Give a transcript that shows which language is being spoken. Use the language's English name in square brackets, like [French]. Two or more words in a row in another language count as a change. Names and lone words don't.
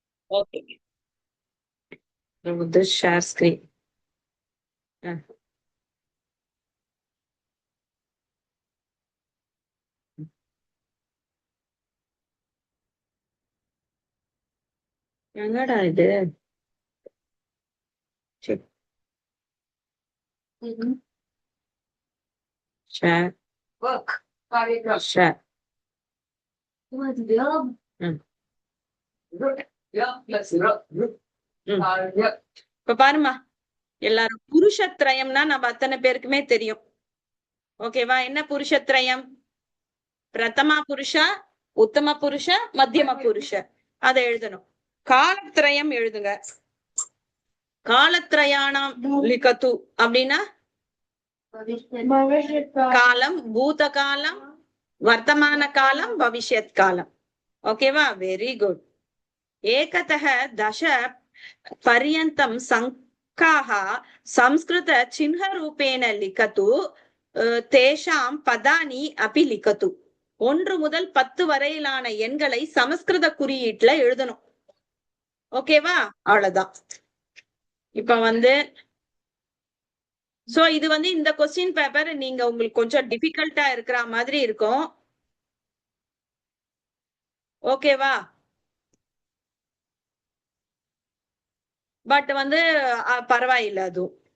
[English] Okay. This share screen. [Tamil] என்னடா இது? Share. Work. Share. இப்ப பாருமா, எல்லாரும் புருஷத்ரயம்னா நம்ம அத்தனை பேருக்குமே தெரியும். ஓகேவா? என்ன புருஷத்ரயம்? பிரதமா புருஷா, உத்தம புருஷ, மத்தியம புருஷ. அதை எழுதணும். காலத்ரயம் எழுதுங்க. [Sanskrit] कालत्रयाणां लिखतु [Tamil] அப்படின்னா காலம், பூத காலம், வர்த்தமான காலம், பவிஷ்யத் காலம். ஓகேவா? [English] very good. [Sanskrit] ஏகதः दश पर्यन्तं संख्याः संस्कृत चिह्नरूपेण लिखतु तेषां पदानि अपि लिखतु. [Tamil] 1 முதல் 10 வரையிலான எண்களை சமஸ்கிருத குறியீட்டுல எழுதணும். ஓகேவா? அவ்வளவுதான். இப்ப சோ இது இந்த [English] question paper [Tamil] நீங்க உங்களுக்கு கொஞ்சம் டிஃபிகல்ட்டா இருக்கிற மாதிரி இருக்கும். ஓகேவா? பட் பரவாயில்ல அதுவும்.